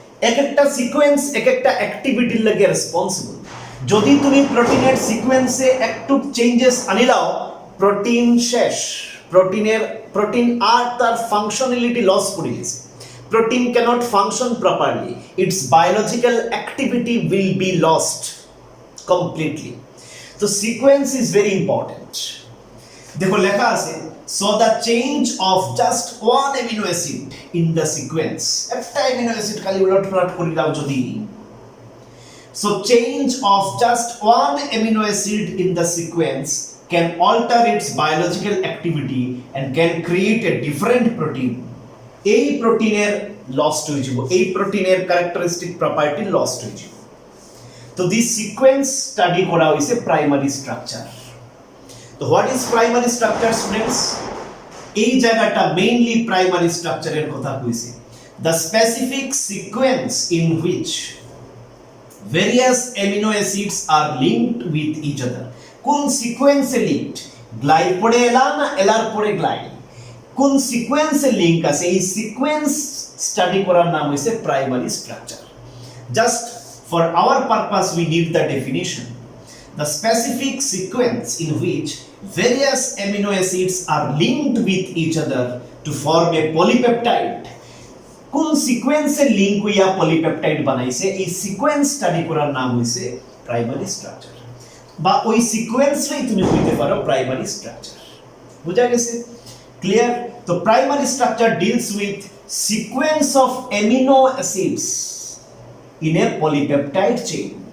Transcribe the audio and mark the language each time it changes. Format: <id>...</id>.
<bn>এক একটা সিকোয়েন্স এক একটা অ্যাক্টিভিটির লাগে রেসপন্সিবল। যদি তুমি প্রোটিনের সিকোয়েন্সে একটু চেঞ্জেস আনিলাও, প্রোটিন শেষ, প্রোটিন আর তার ফাংশনালিটি লস করে গেছে।</bn> <en>Protein cannot function properly. Its biological activity will be lost completely. So sequence is very important.</en> <bn>দেখো লেখা আছে,</bn> <en>so the change of just one amino acid in the sequence,</en> <bn>একটা amino acid খালি উলটপালট করে দাও যদি,</bn> <en>so change of just one amino acid in the sequence can alter its biological activity and can create a different protein.</en> <bn>এই প্রোটিনের lost হয়ে যাব, এই প্রোটিনের ক্যারেক্টারিস্টিক প্রপার্টি লস্ট হয়ে যাব। তো দিস সিকোয়েন্স স্টাডি করা হইছে প্রাইমারি স্ট্রাকচার।</bn> <en>তো what is primary structure students?</en> <bn>এই জায়গাটা মেইনলি প্রাইমারি স্ট্রাকচারের কথা কইছে,</bn> <en>The specific sequence in which various amino acids are linked with each other.</en> <bn>কোন সিকোয়েন্সে লিঙ্কড, গ্লাই পরে এলা না এলার পরে গ্লাই, কোন সিকোয়েন্সে লিংক আছে, এই সিকোয়েন্স স্টাডি করার নাম হইছে primary structure.</bn> <en>Just for our purpose we need the definition, the specific sequence in which various amino acids are linked with each other to form a polypeptide.</en> <bn>কোন সিকোয়েন্সে লিংক হইয়া polypeptide বানাইছে, এই sequence study করার নাম হইছে primary structure, বা ওই সিকোয়েন্সটাই তুমি কইতে পারো প্রাইমারি স্ট্রাকচার। বুঝা গেছে?</bn> <en>Clear? So primary structure deals with sequence of amino acids in a polypeptide chain.</en>